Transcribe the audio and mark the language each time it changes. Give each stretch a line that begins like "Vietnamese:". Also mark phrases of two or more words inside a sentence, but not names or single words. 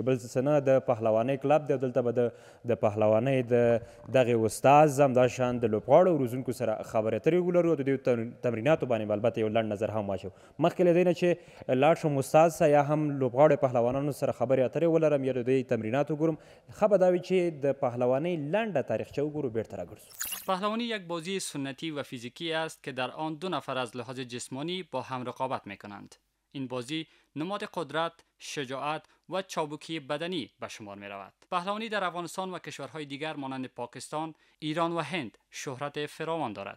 Pashto: بل څه نه، د پهلوانۍ کلب دی او دلته به د پهلوانۍ د دغې استاز همداشان د لوبغاړو روزونکو سره خبرې اترې ولرو او د دوی تمریناتو باندې به البته یو لنډ نظر هم واچو. مخکې له دې نه چې لاړ شم استاد سره یا هم لوبغاړو پهلوانانو سره خبرې اترې ولرم یا د دوی تمرینات وګورم، ښه به دا وي چې د پهلوانۍ لنډه تاریخچه وګورو، بیرته راګرځو.
Persian: پهلوانی یک بازی سنتی و فیزیکی است که در آن دو نفر از لحاظ جسمانی با هم رقابت میکنند. این بازی نماد قدرت، شجاعت و چابکی بدنی به شمار می رود. پهلوانی در افغانستان و کشورهای دیگر مانند پاکستان، ایران و هند شهرت فراوان دارد.